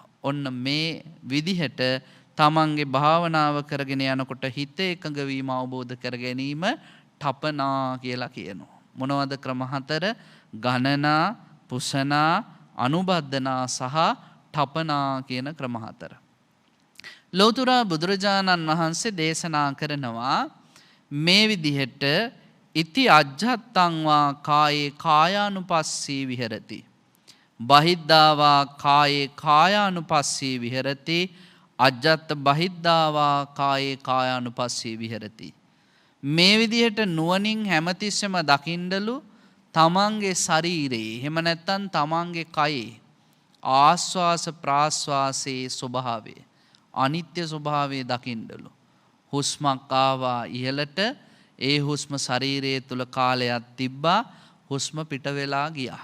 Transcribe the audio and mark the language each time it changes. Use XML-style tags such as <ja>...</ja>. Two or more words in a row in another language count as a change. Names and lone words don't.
<si>ඔන්න මේ විදිහට තමන්ගේ භාවනාව කරගෙන යනකොට හිත එකඟ වීම අවබෝධ කර ගැනීම තපනා කියලා කියනවා. මොනවද ක්‍රම හතර? ගණනා, පුසනා, අනුබද්ධනා සහ තපනා කියන ක්‍රම හතර. ලෞතර බුදුරජාණන් වහන්සේ දේශනා කරනවා මේ විදිහට</si> <pi>ඉති අජ්ජත්තං වා කායේ කායානුපස්සී විහෙරති. බහිද්ධාවා කායේ කායානුපස්සී විහෙරති. අජ්ජත් බහිද්ධාවා කායේ කායානුපස්සී විහෙරති.</pi> <si>මේ විදිහට නුවණින් හැමතිස්සෙම දකින්නලු තමන්ගේ ශරීරයේ එහෙම නැත්නම් තමන්ගේ කයේ ආස්වාස ප්‍රාස්වාසයේ ස්වභාවය අනිත්‍ය ස්වභාවය දකින්නලු. හුස්මක් ආවා ඉහළට, ඒ හුස්ම ශරීරයේ තුල කාලයක් තිබ්බා, හුස්ම පිට වෙලා ගියා.</si>